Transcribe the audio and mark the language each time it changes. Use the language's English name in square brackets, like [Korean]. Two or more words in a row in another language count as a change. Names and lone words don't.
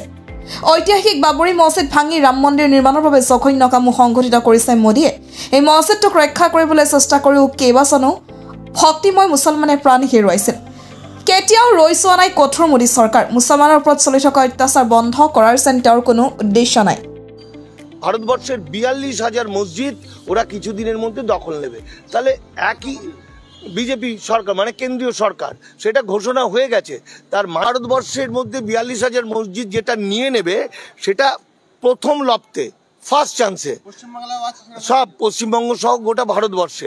[Assamese] ঐতিহাসিক বাবৰি মছজিদ ভাঙি ৰাম মন্দিৰ নিৰ্মাণৰ বাবে জঘন্য কামো সংঘটিত কৰিছে মোদীয়ে। এই মছজিদটোক ৰক্ষা কৰিবলৈ চেষ্টা কৰিও কেইবাজনো ভক্তিময় মুছলমানে প্ৰাণ হেৰুৱাইছিল। কেতিয়াও ৰৈ চোৱা নাই কঠোৰ মোদী চৰকাৰ। মুছলমানৰ ওপৰত চলি থকা অত্যাচাৰ বন্ধ কৰাৰ যেন তেওঁৰ কোনো উদ্দেশ্য নাই। [Bangla] ভারতবর্ষের ৪২,০০০ মসজিদ ওরা কিছুদিনের মধ্যে দখল নেবে। তাহলে একই বিজেপি সরকার মানে কেন্দ্রীয় সরকার সেটা ঘোষণা হয়ে গেছে। তার ভারতবর্ষের মধ্যে ৪২,০০০ মসজিদ যেটা নিয়ে নেবে সেটা প্রথম লপ্তে [English] first chance [Bangla] সব পশ্চিমবঙ্গ সহ গোটা ভারতবর্ষে।